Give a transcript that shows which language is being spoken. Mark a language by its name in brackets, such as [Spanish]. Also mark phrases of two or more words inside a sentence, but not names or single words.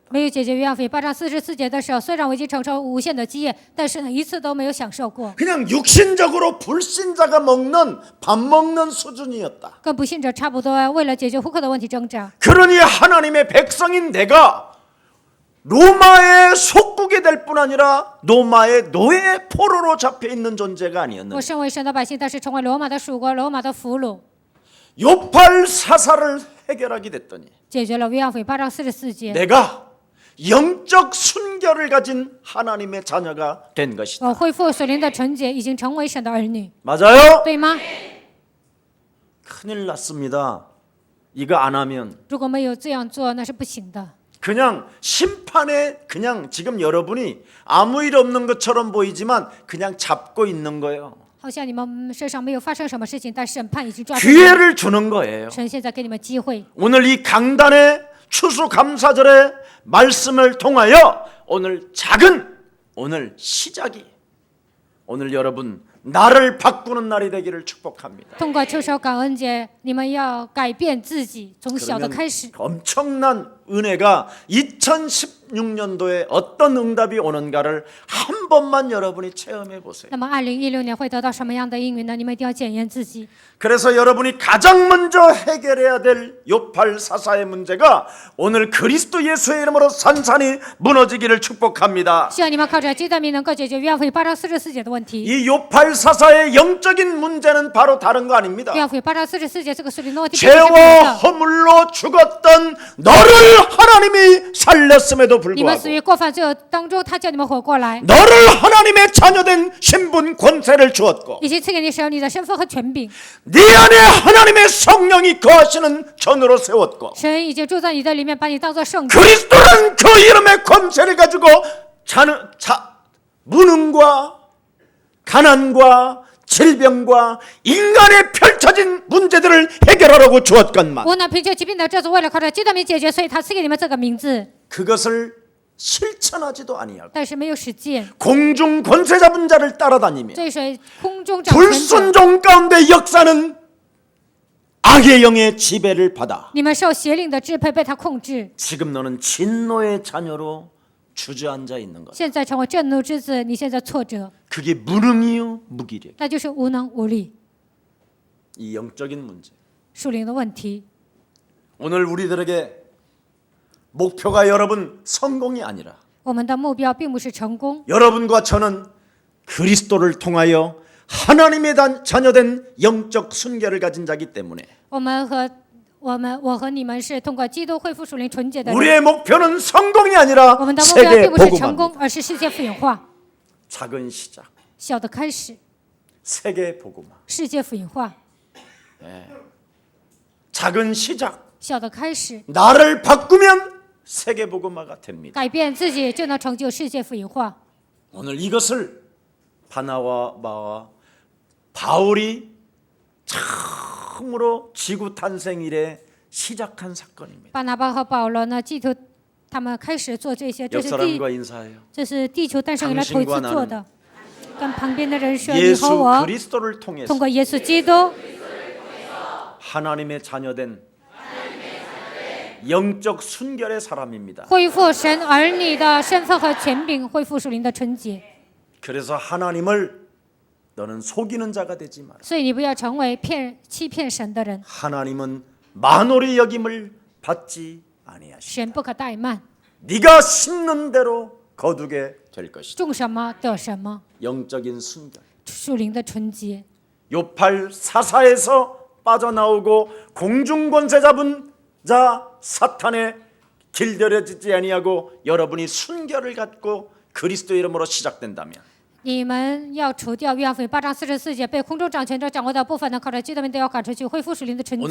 [Chinese] 没有解决约翰福音8章44节的时候，虽然我已经承受无限的基业，但是呢，一次都没有享受过， [Korean] 그냥 육신적으로 불신자가 먹는 밥 먹는 수준이었다. [Chinese] 跟不信者差不多，为了解决户口的问题挣扎。 [Korean] 그러니 하나님의 백성인 내가 로마의 속국이 될 뿐 아니라 로마의 노예 포로로 잡혀 있는 존재가 [Chinese] 我 [Korean] 아니었는데 [Chinese] 身为神的百姓，但是成为罗马的属国、罗马的俘虏， [Korean] 요팔사사를 해결하게 됐더니 [Chinese] 解决了约翰福音8章44节， [Korean] 내가 영적 순결을 가진 하나님의 자녀가 된 것이다. [Chinese] 我恢复属灵的纯洁，已经成为神的儿女， [Korean] 맞아요? [Chinese] 对吗？ [Korean] 큰일 났습니다. 이거 안 하면 [Chinese] 如果没有这样做，那是不行的。 [Korean] 그냥 심판에 그냥 지금 여러분이 아무 일 없는 것처럼 보이지만 그냥 잡고 있는 거예요. [Chinese] 好像你们身上没有发生什么事情，但审判已经抓住。 [Korean] 기회를 주는 거예요. [Chinese] 神现在给你们机会， [Korean] 오늘 이 강단의 추수감사절의 말씀을 통하여 오늘 시작이 오늘 여러분 나를 바꾸는 날이 되기를 축복합니다. [Chinese] 通过秋收感恩节，你们要改变自己，从小的 [Korean] 그러면 [Chinese] 开始。 [Korean] 엄청난 은혜가 2016년도에 어떤 응답이 오는가를 한 번만 여러분이 체험해 보세요. [Chinese] 那么2016年会得到什么样的应允呢？你们一定要检验自己。 [Korean] 그래서 여러분이 가장 먼저 해결해야 될 요팔사사의 문제가 오늘 그리스도 예수의 이름으로 산산이 무너지기를 축복합니다. [Chinese] 希望你们靠着基督的名能够解决约翰福音8章44节的问题。 [Korean] 이 요팔 684의 영적인 문제는 바로 다른 거 아닙니다. [Chinese] 约翰福音8章44节这个属灵的问题并不是别 [Korean] 죄와 [Chinese] 的。 [Korean] 허물로 죽었던 너를 하나님이 살렸음에도 [Chinese] 你们死 [Korean] 불구하고 [Chinese] 于过犯罪恶当中，他叫你们活过来， [Korean] 너를 하나님의 자녀된 신분 권세를 주었고 [Chinese] 已经赐给你使用你的身份和权柄。 [Korean] 네 안에 하나님의 성령이 거하시는 전으로 세웠고 [Chinese] 神已经住在你的里面，把你当作圣子。 [Korean] 그리스도는 그 이름의 권세를 가지고 무능과 가난과 질병과 인간에 펼쳐진 문제들을 해결하라고 주었건만 [Chinese] 无能凭借疾病的这组为了靠着基督名解决，所以他赐给你们这个名字， [Korean] 그것을 실천하지도 아니하고 [Chinese] 但是没有实践。 [Korean] 공중 권세 잡은 자를 따라다니며 [Chinese] 追随空中掌权者， [Korean] 불순종 가운데 역사는 악의 영의 지배를 받아 [Chinese] 你们受邪灵的支配，被他控制。 [Korean] 지금 너는 진노의 자녀로 주저앉아 있는 것. [Chinese] 现在成为震怒之子，你现在挫折， [Korean] 그게 무능이요 무기력. [Chinese] 那就是无能无力， [Korean] 이 영적인 문제. [Chinese] 属灵的问题。 [Korean] 오늘 우리들에게 목표가 여러분 성공이 아니라 [Chinese] 我们的目标并不是成功， [Korean] 여러분과 저는 그리스도를 통하여 하나님의 자녀된 영적 순결을 가진 자이기 때문에 [Chinese] 我和你们是通过基督恢复属灵纯洁的人。 [Korean] 우리의 목표는 성공이 아니라 [Chinese] 我们的目标 [Korean] 세계 [Chinese] 并不是成 [Korean] 복음화입니다. [Chinese] 功，而是世界福音化， [Korean] 작은 시작, [Chinese] 小的开始， [Korean] 세계 복음화. [Chinese] 世界福音化， [Korean] 작은 시작, [Chinese] 小的开始， [Korean] 나를 바꾸면 세계 복음화가 됩니다. [Chinese] 改变自己就能成就世界福音化。 [Korean] 오늘 이것을 바나바와 바울이 처음으로 지구 탄생 이래 시작한 사건입니다. [Chinese] 巴拿巴和保罗呢，记住他们开始做这些， [Korean] 옆 사람과 인사해요. [Chinese] 这是地球诞生以来头一次做的。跟旁边的人说：“你和 [Korean] 예수 [Chinese] 我 [Korean] 그리스도를 통해서 [Chinese] 通过耶稣基督， [Korean] 하나님의 자녀된 영적 순결의 사람입니다. [Chinese] 恢复神儿女的身份和权柄，恢复属灵的纯洁。 [Korean] 그래서 하나님을 너는 속이는 자가 되지 마라. [Chinese] 所以你不要成为欺骗神的人。 [Korean] 하나님은 만홀의 여김을 받지 아니하시고 [Chinese] 神不可怠慢， [Korean] 네가 심는 대로 거두게 될 것이다. [Chinese] 种什么得什么， [Korean] 영적인 순결. [Chinese] 属灵的纯洁。 [Korean] 요팔 사사에서 빠져나오고 공중권세 잡은 자 사탄에 길들여지지 아니하고 여러분이 순결을 갖고 그리스도 이름으로 시작된다면 [Chinese] 你们要除掉约翰福音8章44节被空中掌权者掌握的部分呢，靠着基督名都要赶出去，恢复属灵的纯